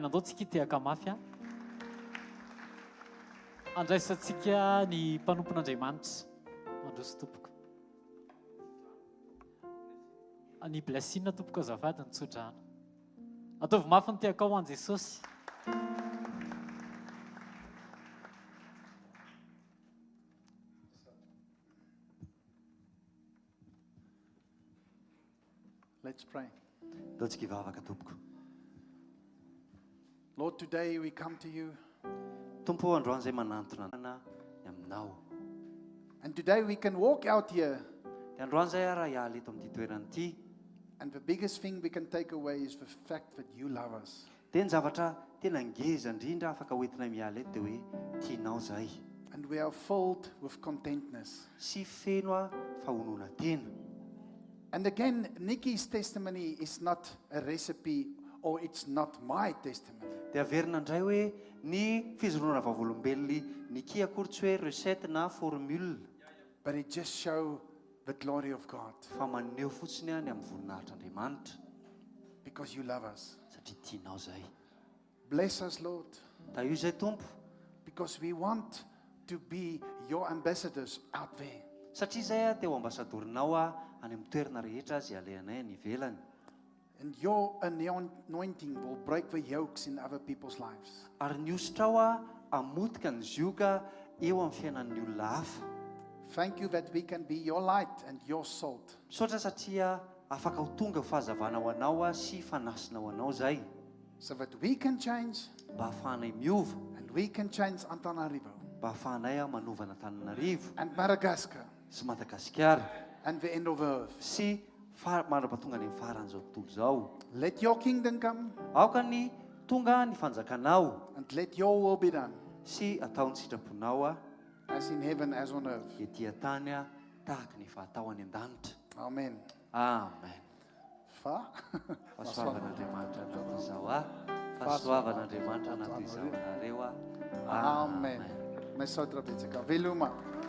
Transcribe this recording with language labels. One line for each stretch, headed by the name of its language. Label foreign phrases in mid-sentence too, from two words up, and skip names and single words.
Malagasy: Andao tsika hitehaka mafy andraisantsika ny mpanompon'Andriamanitra mandroso tompoko. Ny blessing tompoko azafady ny tsodrano. Ataovy mafy ny tehaka ao an Jesosy.
English: Let's pray.
Malagasy: Daotsika hivavaka tompoko.
English: Lord, today we come to you.
Malagasy: Tompo androany izay manantona aminao.
English: And today we can walk out here.
Malagasy: Dia androany izay raha hiala eto amin'ity toerana ity.
English: And the biggest thing we can take away is the fact that you love us.
Malagasy: Dia ny zavatra tena ngeza indrindra afaka hoentina miala eto dia hoe tianao izay.
English: And we are filled with contentness.
Malagasy: Sy feno fahonona tena.
English: And again, Nikki's testimony is not a recipe or it's not my testimony.
Malagasy: Dia averina indray hoe ny fizoroana vavolombelony Nikki akory tsy hoe recette na formule.
English: But it just shows the glory of God.
Malagasy: Fa maneho fotsiny ny amin'ny voninahitr'Andriamanitra.
English: Because you love us.
Malagasy: Satria tianao izay.
English: Bless us, Lord.
Malagasy: Da io izay Tompo.
English: Because we want to be your ambassadors out there.
Malagasy: Satria izay teo ambasadorinao any amin'ny toerana rehetra izay alehanay any ivelany.
English: And your anointing will break the yokes in other people's lives.
Malagasy: Ary ny osotrao amotika ny zioka eo amin'ny fiainan'ny olona hafa.
English: Thank you that we can be your light and your salt.
Malagasy: Misaotra satria afaka ho tonga fahazavana ho anao sy fanasina ho anao izay.
English: So that we can change.
Malagasy: Mba hafahanay miova.
English: And we can change Antananarivo.
Malagasy: Mba hafahanay manovana Antananarivo.
English: And Madagascar.
Malagasy: Sy Madagasikara.
English: And the end of the earth.
Malagasy: Sy mandrapatonga ny faran'izao tontolo izao.
English: Let your kingdom come.
Malagasy: Aoka ny tonga ny fanjakanao.
English: And let your will be done.
Malagasy: Sy atao ny sitraponao
English: as in heaven as on earth.
Malagasy: Ety tany tahaka ny fatao any an-danitra. Amen. Amen. Fahasoavan'Andriamanitra anaty izao fahasoavan'Andriamanitra anaty izao nareo Amen. Misaotra betsaka. Veloma.